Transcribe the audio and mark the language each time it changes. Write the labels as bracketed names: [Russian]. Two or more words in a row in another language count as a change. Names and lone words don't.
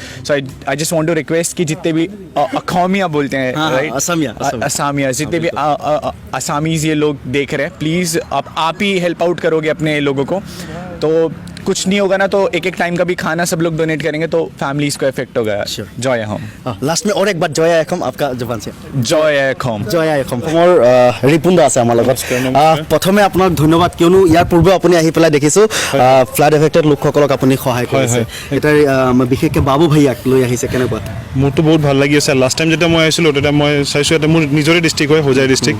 [English] so I just want to request [Hindi] कि जितने भी अखौमिया बोलते हैं, राइट, असामिया, जितने भी असामीज़ ये लोग देख रहे हैं, प्लीज़ आप ही [English] help out [Hindi] करोगे अपने लोगों को, तो कुछ नहीं होगा ना, तो एक टाइम का भी खाना सब लोग डोनेट करेंगे तो फैमिलीज को इफेक्ट होगा। जय होम। लास्ट में और एक बार जय होम आपका जबान से। जय होम। [Assamese] জয় হোম। মোৰ ৰিপুন্দা আছে আমাৰ লগত। প্ৰথমে আপোনাক ধন্যবাদ, কিয়নো ইয়াৰ পূৰ্বে আপুনি আহি পেলাই দেখিছোঁ [English] flood affected [Assamese] লোকসকলক আপুনি সহায় কৰিছে। এতিয়া বিশেষকৈ বাবু ভাইয়াক লৈ আহিছে, কেনেকুৱা? মোৰতো বহুত ভাল লাগি আছে। [English] last time [Assamese] যেতিয়া মই আহিছিলোঁ তেতিয়া মই চাইছোঁ ইয়াতে মোৰ নিজৰে ডিষ্ট্ৰিক্ট হয়, হোজাই ডিষ্ট্ৰিক্ট।